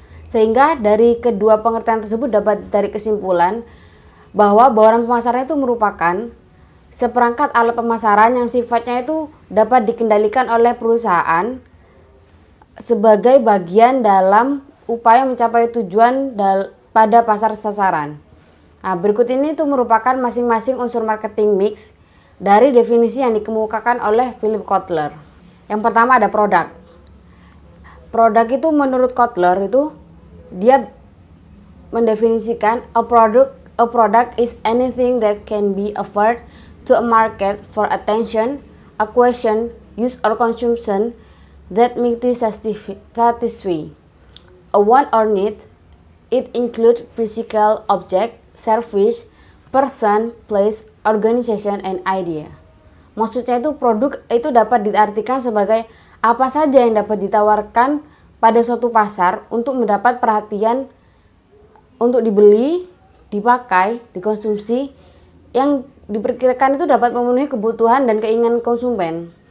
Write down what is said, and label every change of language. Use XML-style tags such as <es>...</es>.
<id>Sehingga dari kedua pengertian tersebut dapat ditarik kesimpulan bahwa bauran pemasaran itu merupakan seperangkat alat pemasaran yang sifatnya itu dapat dikendalikan oleh perusahaan sebagai bagian dalam upaya mencapai tujuan pada pasar sasaran. Berikut ini itu merupakan masing-masing unsur marketing mix dari definisi yang dikemukakan oleh Philip Kotler. Yang pertama ada produk. Produk itu menurut Kotler itu dia mendefinisikan</id> <en>a product is anything that can be offered to a market for attention, acquisition, use or consumption that meet satisfy a want or need. It includes physical object, service, person, place, organization, and idea.</en> <id>Maksudnya itu produk itu dapat diartikan sebagai apa saja yang dapat ditawarkan pada suatu pasar untuk mendapat perhatian untuk dibeli, dipakai, dikonsumsi yang diperkirakan itu dapat memenuhi kebutuhan dan keinginan konsumen.</id>